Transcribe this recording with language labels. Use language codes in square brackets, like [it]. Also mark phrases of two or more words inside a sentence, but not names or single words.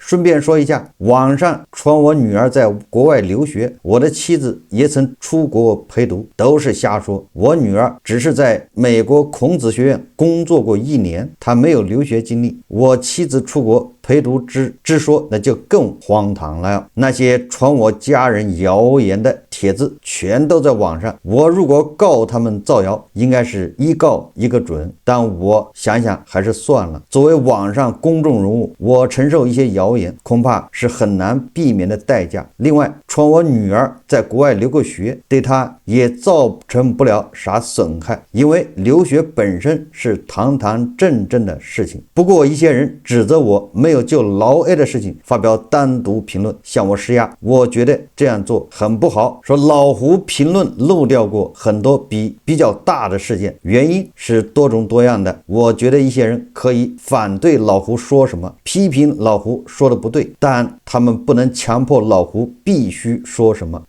[zh] 順便說一下，網上傳我女兒在國外留學，我的妻子也曾出國陪讀，都是瞎說。我女兒只是在美國孔子學院工作過1年，她沒有留學經歷。我妻子出國陪讀之說，那就更荒唐了。那些傳我家人謠言的帖子全都在網上，我如果告他們造謠，應該是一告一個準，但我想想還是算了。作為網上公眾人物，我承受一些謠言恐怕是很難避免的代價。另外，传我女兒在國外留過學，对她也造成不了啥損害，因為留學本身是堂堂正正的事情。不過一些人指責我沒有就老 A 的事情發表單獨評論，向我施壓，我覺得這樣做很不好。說老胡評論漏掉過很多比較大的事件，原因是多種多樣的。我覺得一些人可以反對老胡說什麼，批評老胡說的不對，但他們不能強迫老胡必須說什麼。